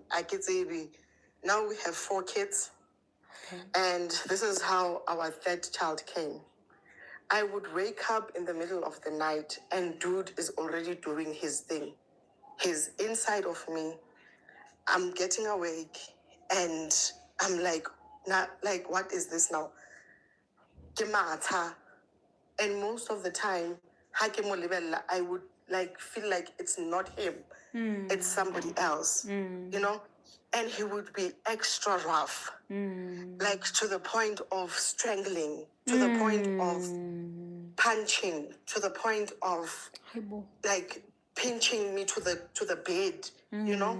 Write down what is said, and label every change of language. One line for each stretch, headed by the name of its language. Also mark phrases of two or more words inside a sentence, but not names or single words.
English: Now we have 4 kids, and this is how our 3rd child came. I would wake up in the middle of the night and dude is already doing his thing. He's inside of me. I'm getting awake and I'm like, what is this now?
Southern Sotho: Ke matha.
English: And most of the time,
Southern Sotho: ha ke mo lebella,
English: I would like feel like it's not him, it's somebody else, you know? And he would be extra rough, like to the point of strangling, to the point of punching, to the point of like pinching me to the bed, you know?